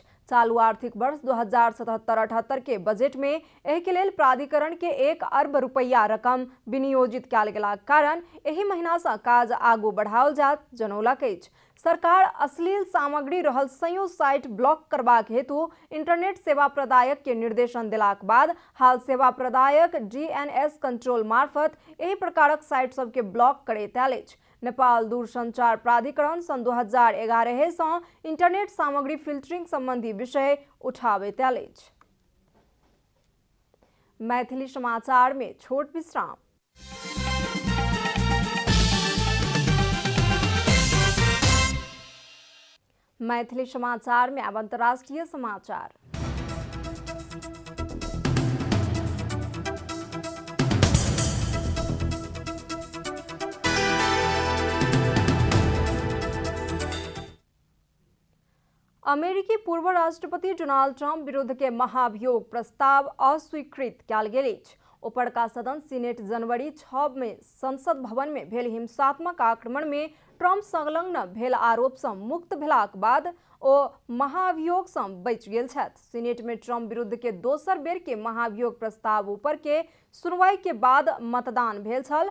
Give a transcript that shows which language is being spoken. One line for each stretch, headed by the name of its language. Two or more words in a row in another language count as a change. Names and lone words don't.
Maithili: चालू आर्थिक वर्ष 2077-78 के बजट में एहि के लेल प्राधिकरण के 1 अरब रुपया रकम विनियोजित कयल गेलाक कारण एहि महीना से काज आगू बढ़ाओल जात जनौलक अछि। सरकार अश्लील सामग्री रहल संयो साइट ब्लॉक करबाक हेतु इंटरनेट सेवा प्रदायक के निर्देशन देलाक बाद हाल सेवा प्रदायक
English: DNS control
Maithili: मार्फत एहि प्रकारक साइट सबके ब्लॉक करैत आयल अछि। नेपाल दूरसंचार प्राधिकरण सन 2011 सँ इंटरनेट सामग्री फिल्टरिंग संबंधी विषय उठाबैत आयल अछि। मैथिली समाचार में छोट विश्राम। मैथिली समाचार में अब अंतर्राष्ट्रीय समाचार। अमेरिकी पूर्व राष्ट्रपति डोनाल्ड ट्रंप विरुद्ध के महाभियोग प्रस्ताव अस्वीकृत कयल गेल अछि। ऊपरका सदन सीनेट जनवरी 6 में संसद भवन में भेल हिंसात्मक आक्रमण में ट्रंप संलग्न भेल आरोप सँ मुक्त भेलाक बाद ओ महाभियोग सँ बचि गेल छथि। सीनेट में ट्रंप विरुद्ध के दोसर बेर के महाभियोग प्रस्ताव ऊपर के सुनवाई के बाद मतदान भेल छल।